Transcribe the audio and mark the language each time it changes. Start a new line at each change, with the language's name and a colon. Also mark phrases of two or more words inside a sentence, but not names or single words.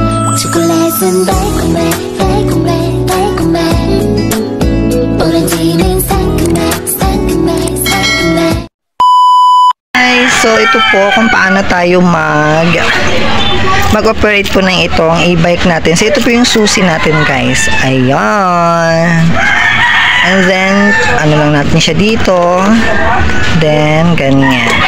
Korean: 초콜릿은 달콤해 달콤해 달콤해 오렌지는 상큼해 상큼해 상큼해.
Filipino: Guys, so ito po kung paano tayo mag-operate po ng itong e-bike natin. So ito po yung susi natin, guys. Ayan. And then, ano lang natin siya dito. Then, ganyan.